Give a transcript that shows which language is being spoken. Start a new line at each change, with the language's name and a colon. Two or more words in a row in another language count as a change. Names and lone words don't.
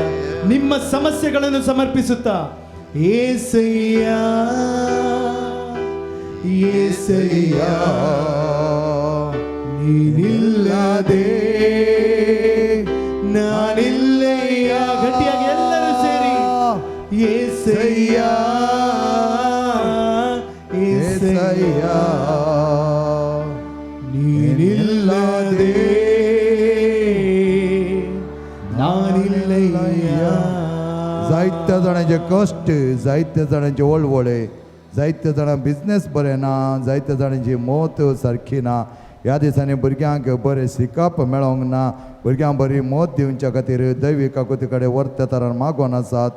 Kannada: ನಿಮ್ಮ ಸಮಸ್ಯೆಗಳನ್ನು ಸಮರ್ಪಿಸುತ್ತಾ ಏಸಯ್ಯ ಏಸಯ್ಯ ನೀನಿಲ್ಲದೆ ನಾನಿಲ್ಲಯ್ಯ. ಗಟ್ಟಿಯಾಗಿ ಎಲ್ಲರೂ ಸೇರಿ ಏಸಯ್ಯ ಏಸಯ್ಯ ನೀನಿಲ್ಲದೆ नानिल्लय्या.
Konkani: जायत्या जाणांचे कश्ट, जायत्या जाणांचे वळवळे, जायत्या जाणां बिझनेस बरें ना, जायत्या जाणांची मौत सारकी ना. ह्या दिसांनी भुरग्यांक बरें शिकप मेळोंक ना, भुरग्यांक बरी मौत दिवच्या खातीर दैवी काकुती कडेन वर्त तरान मागोन आसात.